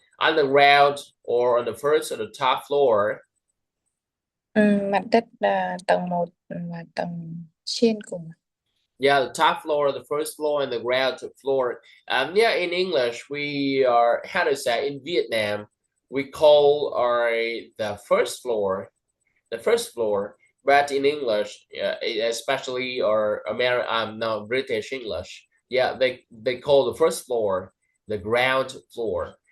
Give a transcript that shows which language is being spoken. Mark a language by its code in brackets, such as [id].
[en] On the ground or on the first or the top floor. [vi] Mặt đất là tầng 1 và tầng trên cùng. [en] Yeah, the top floor, the first floor, and the ground floor. Yeah, in English, we are, how to say, in Vietnam, we call the first floor, But in English, especially or no, British English, yeah, they call the first floor the ground floor.